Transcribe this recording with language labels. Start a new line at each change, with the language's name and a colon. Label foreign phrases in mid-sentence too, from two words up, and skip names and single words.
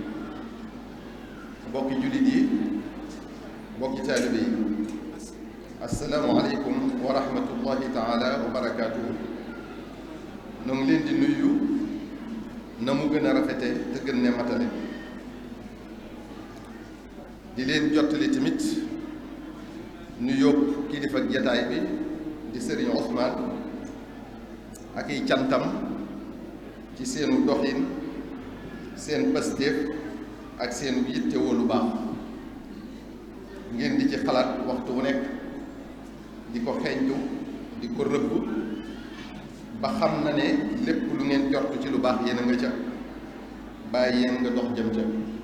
Wolof: بوكي جلدي بوكي تالبي
Arabic: السلام عليكم ورحمة الله تعالى وبركاته
Wolof: نملين دي نيو نمو gëna rafete te gën ne matale di leen jottali tamit nu yóbbu kilifa jataay bi di Serigne Ousmane ak i cantam ci seenu doxin seen pastéef ak seenu yittewoo lu baax ngeen di ci xalaat waxtu wu nekk di ko xeeñtu di ko rëbb ba xam na ne lépp lu ngeen jortu ci lu baax yéen a nga ca bàyyi yéen nga dox jëm ca